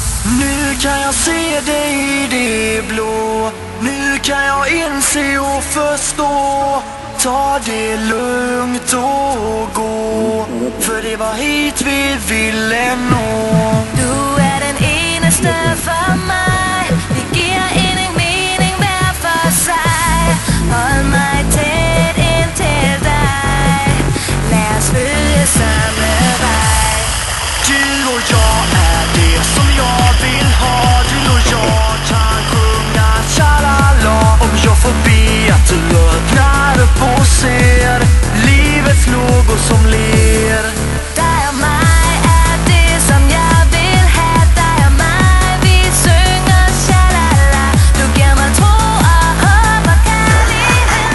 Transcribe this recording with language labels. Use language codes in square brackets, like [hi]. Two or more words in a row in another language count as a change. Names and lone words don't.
[sv] Nu kan jag se dig i det blå. Nu kan jag inse och förstå. Ta det lugnt och gå, för det var hit vi ville nå. [da] Du är den eneste för mig. Vi ger ingen mening hver for sig. Hold mig tæt ind til dig. Lad os følge samme vej. [sv] Du och jag är det som jag vill ha. Du och jag kan sjunga tjalala. Om jag får be att du öppnar upp och ser livets lågor som ler. [da] Dig og mig er det som jeg vil have. Dig og mig, vi synger shalala. Du giver mig tro og håb og kærlighed.